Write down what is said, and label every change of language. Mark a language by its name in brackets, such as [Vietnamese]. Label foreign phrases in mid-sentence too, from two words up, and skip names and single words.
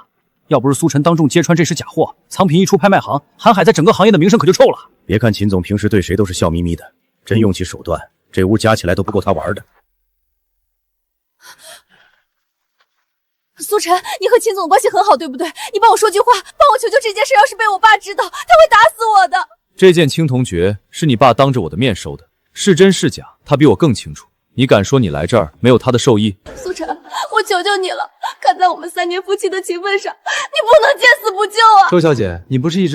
[Chinese] 要不是蘇晨當眾揭穿這是假貨，藏品一出拍賣行，瀚海在整個行業的名聲可就臭了。別看秦總平時對誰都是笑眯眯的，真用起手段，這屋加起來都不夠他玩的。蘇晨，你和秦總關係很好，對不對？你幫我說句話，幫我求求這件事，要是被我爸知道，他會打死我的。這件青銅爵是你爸當着我的面收的，是真是假，他比我更清楚。你敢說你來這兒沒有他的授意？蘇晨，我求求你了，看在我們3年夫妻的情分上，你不能見死不救啊！